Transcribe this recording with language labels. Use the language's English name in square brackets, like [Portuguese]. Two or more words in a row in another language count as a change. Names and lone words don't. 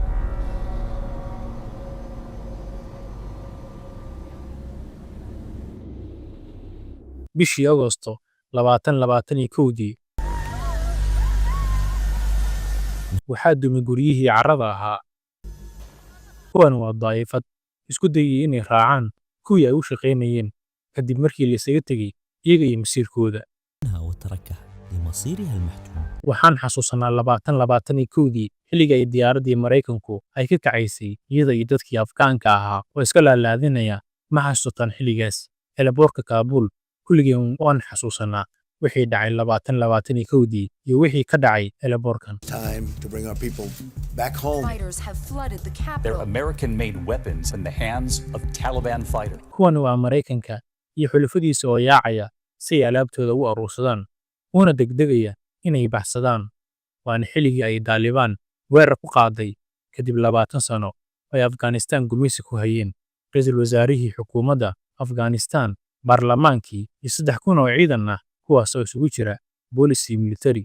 [Somali] bishii Agoosto 2021 waxaa dumay guryihii carrada ahaa. kuwan waa daa'ifad isku dayay inay raacaan kuwii ay u shaqaynayeen kadib markii la isaga tegay iyaga iyo masiirkooda. [Arabic] وتركها لمصيرها المحتوم. [Somali] waxaan xasuusanaa 2021 xilliga ay diyaaraddii Mareykanku ay ka kacaysay iyada iyo dadkii Afgaanka ahaa oo iska laalaadinaya. ma xasuusataan xilligaas eelaboorka Kaabuul? kulligeen waan xasuusanaa wixii dhacay 2021 iyo wixii ka dhacay eelaboorkan. [English] Time to bring our people back home. Fighters have flooded the They're capital. American-made weapons in the hands of Taliban fighters. [Somali] kuwan waa Mareykanka iyo xulafadiisa oo yaacaya si ay alaabtooda u aruursadaan una degdegaya inay baxsadaan. waana xilligii ay Taliban weerar ku qaaday kadib 20 sano oo ay Afghanistan gumeysi ku hayeen. ra'iisul wasaarihii xukuumadda Afghanistan, baarlamaankii iyo 3,000 oo ciidan ah kuwaas oo isugu jira boolis iyo military.